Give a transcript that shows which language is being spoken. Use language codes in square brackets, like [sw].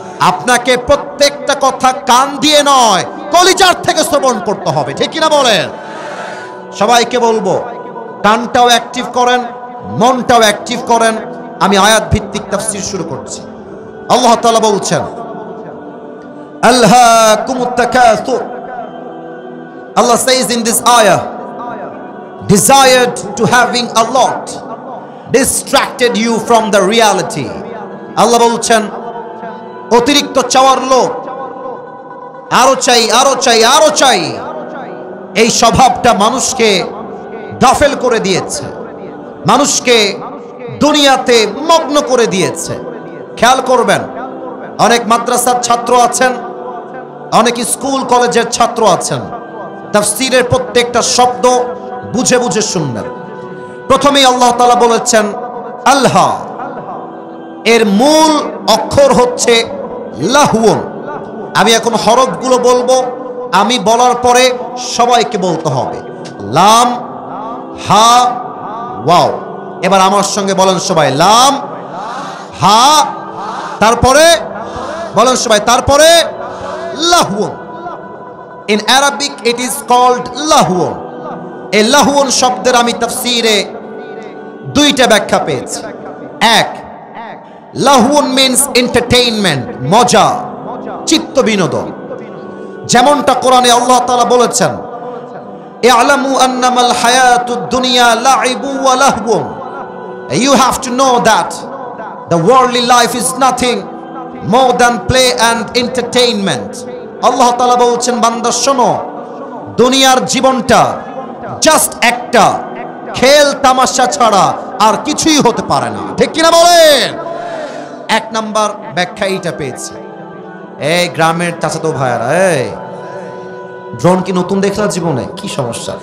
[bn] আপনাকে প্রত্যেকটা কথা কান দিয়ে নয়, কলিজার থেকে শ্রবণ করতে হবে, ঠিক কিনা বলেন? সবাইকে বলবো কানটাও অ্যাক্টিভ করেন, মনটাও অ্যাক্টিভ করেন। আমি আয়াত ভিত্তিক তাফসীর শুরু করছি। আল্লাহ তাআলা বলছেন, [ar] আলহাকুমুত তাকাসুর। [en] Allah says in this ayah, desired to having a lot distracted you from the reality. [bn] আল্লাহ বলছেন অতিরিক্ত চাওয়ার লোভ, আরো চাই, আরো চাই, আরো চাই, এই স্বভাবটা মানুষকে গাফেল করে দিয়েছে, মানুষকে দুনিয়াতে মগ্ন করে দিয়েছে। খেয়াল করবেন, অনেক মাদ্রাসার ছাত্র আছেন, অনেক স্কুল কলেজের ছাত্র আছেন, তাফসীরের প্রত্যেকটা শব্দ বুঝে বুঝে শুনবেন। প্রথমেই আল্লাহ তাআলা বলেছেন আল্লাহ, এর মূল অক্ষর হচ্ছে লাহুন। আমি এখন হরফগুলো বলবো, আমি বলার পরে সবাইকে বলতে হবে। লাম, হা, ওয়াও। এবার আমার সঙ্গে বলেন সবাই, লাম, হা, তারপরে বলেন সবাই, তারপরে লাহুন। [en] In Arabic it is called lahun. [bn] এই লাহুন শব্দের আমি তাফসীরে 2টা ব্যাখ্যা পেয়েছি। এক, লাহুন মিন্স এন্টারটেইনমেন্ট, মজা, চিত্ত বিনোদন। যেমনটা কোরআনে আল্লাহ তাআলা বলেছেন, [ar] ইআলামু আন্নামাল হায়াতুদ দুনিয়া লাইবু ওয়া লাহবুন। [en] You have to know that the worldly life is nothing more than play and entertainment. [bn] আল্লাহ তাআলা বলছেন, বান্দা শোনো, দুনিয়ার জীবনটা জাস্ট একটা খেল তামাশা ছাড়া আর কিছুই হতে পারে না, ঠিক কিনা বলেন? 1 নাম্বার ব্যাখ্যা এইটা পেয়েছি। এই গ্রামের চাচাতো ভাইয়ারা, এই ড্রোন কি নতুন দেখলা জীবনে? কি সমস্যা?